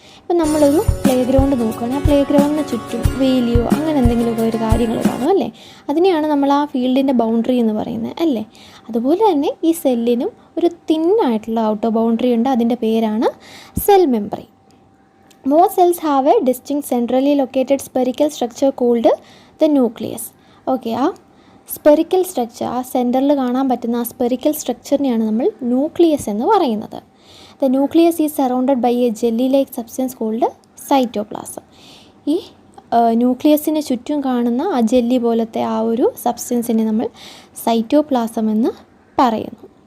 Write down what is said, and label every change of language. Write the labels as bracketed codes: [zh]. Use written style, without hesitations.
[ml] ഇപ്പം നമ്മളൊരു play ground നോക്കുകയാണെങ്കിൽ, ആ പ്ലേ ഗ്രൗണ്ടിന് ചുറ്റും വേലിയോ അങ്ങനെ എന്തെങ്കിലുമൊക്കെ ഒരു കാര്യങ്ങൾ കാണും അല്ലേ. അതിനെയാണ് നമ്മൾ ആ ഫീൽഡിൻ്റെ ബൗണ്ടറി എന്ന് പറയുന്നത് അല്ലേ. അതുപോലെ തന്നെ ഈ സെല്ലിനും ഒരു തിന്നായിട്ടുള്ള ഔട്ടർ ബൗണ്ടറി ഉണ്ട്, അതിൻ്റെ പേരാണ് cell membrane. [en] Most cells have a distinct centrally located spherical structure called the nucleus. [ml] Okay, ആ സ്പെറിക്കൽ സ്ട്രക്ചർ, ആ സെൻറ്ററിൽ കാണാൻ പറ്റുന്ന ആ സ്പെറിക്കൽ സ്ട്രക്ചറിനെയാണ് നമ്മൾ ന്യൂക്ലിയസ് എന്ന് പറയുന്നത്. [en] The nucleus is surrounded by a jelly like substance called cytoplasm. [ml] ഈ ന്യൂക്ലിയസിന് ചുറ്റും കാണുന്ന ആ ജെല്ലി പോലത്തെ ആ ഒരു സബ്സ്റ്റൻസിനെ നമ്മൾ സൈറ്റോപ്ലാസം എന്ന് പറയുന്നു.